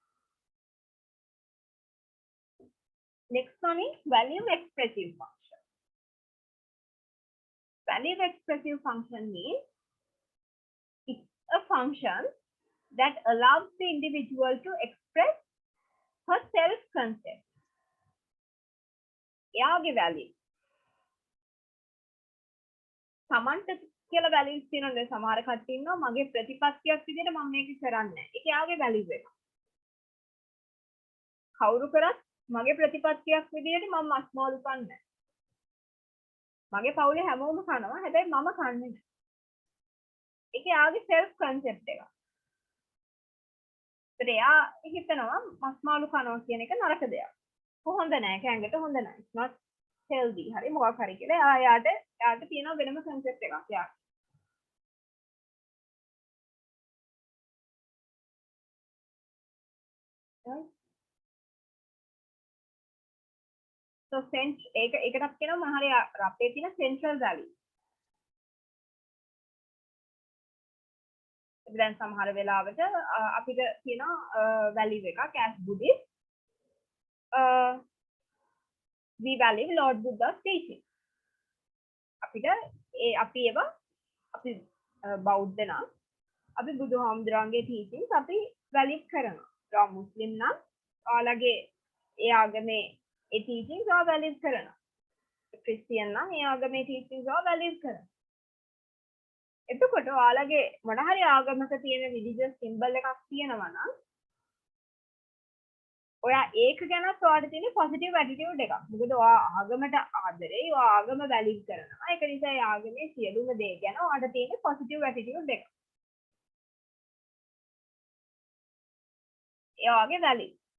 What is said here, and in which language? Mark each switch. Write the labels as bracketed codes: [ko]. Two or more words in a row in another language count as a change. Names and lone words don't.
[en] Next one is value expressive function. Value expressive function means it's a function that allows the individual to express her self-concept. [si] එයාගේ value. සමන්ට කියලා values තියෙනවා. සමහර කට්ටිය ඉන්නවා මගේ ප්‍රතිපත්තියක් විදිහට මම මේක කරන්නේ නැහැ. ඒක එයාගේ values එක. කවුරු කරත් මගේ ප්‍රතිපත්තියක් විදිහට මම මස්මාළු කන්නේ නැහැ. මගේ පවුලේ හැමෝම කනවා. හැබැයි මම කන්නේ නැහැ. ඒක එයාගේ [en] self concept [si] එක. ඒත් එයා හිතනවා මස්මාළු කනවා කියන එක නරක දෙයක්. හොඳ නැහැ. කැංගට හොඳ නැහැ. [en] It's not healthy. [si] හරි මොකක් හරි කියලා එයාට තියෙන වෙනම concept එකක්. එයා so ඒකටත් කියනවා මොන හරි අපේ තියෙන [en] central value. [si] දැන් සමහර වෙලාවට අපිට තියෙනවා value එකක් [en] as Buddhist. We value Lord Buddha's teaching. [si] අපිට අපි ඒවා අපි බෞද්ධ නම් අපි බුදුහාමුදුරන්ගේ teachings අපි value කරනවා. ඒවා මුස්ලිම් නම් ඔයාලගේ ඒ ආගමේ ඒ teachings ඔයා value කරනවා. ක්‍රිස්තියන් නම් ඒ ආගමේ teachings ඔයා value කරනවා. එතකොට ඔයාලගේ මොන හරි ආගමක තියෙන [en] religious symbol [si] එකක් තියෙනවා නම් ඔයා ඒක ගැනත් ඔයාට තියෙන [en] positive attitude [si] එකක්. මොකද ඔයා ආගමට ආදරේ, ඔයා ආගම value කරනවා. ඒක නිසා ඒ ආගමේ සියලුම දේ ගැන ඔයාට තියෙන [en] positive attitude [si] එකක්. ඒ වගේ value.